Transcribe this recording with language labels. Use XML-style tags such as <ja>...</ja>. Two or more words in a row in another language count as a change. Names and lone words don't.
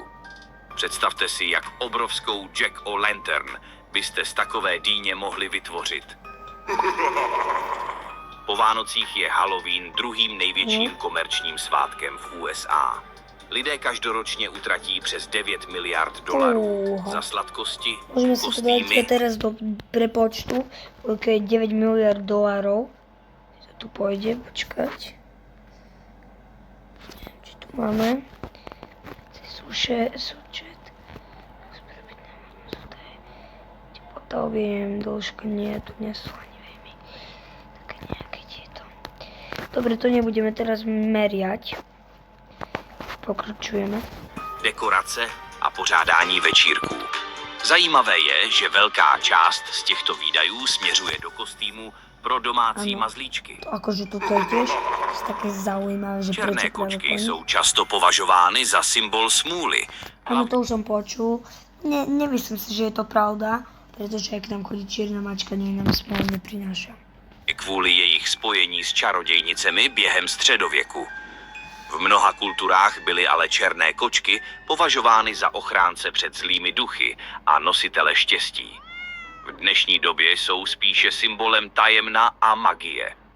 <cs>Představte si, jak obrovskou Jack-o'-lantern byste z takové dýně mohli vytvořit. Po Vánocích je Halloween druhým největším komerčním svátkem v USA. Lidé každoročně utratí přes 9 miliard dolarů za sladkosti,</cs> <sk>Môžeme si to dať</sk> <cs>kostýmy,</cs> <sk>teraz do prepočtu, koľko je 9 miliard dolárov. To tu pôjde, počkať. Či tu máme? Súčet. Teplota, objem, dĺžka, nie, tu nie sú ani veľmi. Také nejaké tieto. Dobre, to nebudeme teraz meriať. Pokračujeme.</sk> <cs>dekorace a pořádání večírků. Zajímavé je, že velká část z těchto výdajů směřuje do kostýmu pro domácí mazlíčky.</cs> <sk>To akože toto je tiež také zaujímavé, že</sk> <cs>Černé</cs> <sk>prečo práve</sk> <cs>kočky</cs> <sk>koní.</sk> <cs>jsou často považovány za symbol smůly.</cs> <sk>Áno, to už som počul. Nemyslím si, že je to pravda, pretože ak nám chodí čierna mačka, nie nám smolu neprináša.</sk> <cs>Kvůli jejich spojení s čarodějnicemi během středověku. V mnoha kulturách byly ale černé kočky považovány za ochránce před zlými duchy a nositele štěstí. V dnešní době jsou spíše symbolem tajemna a magie.</cs>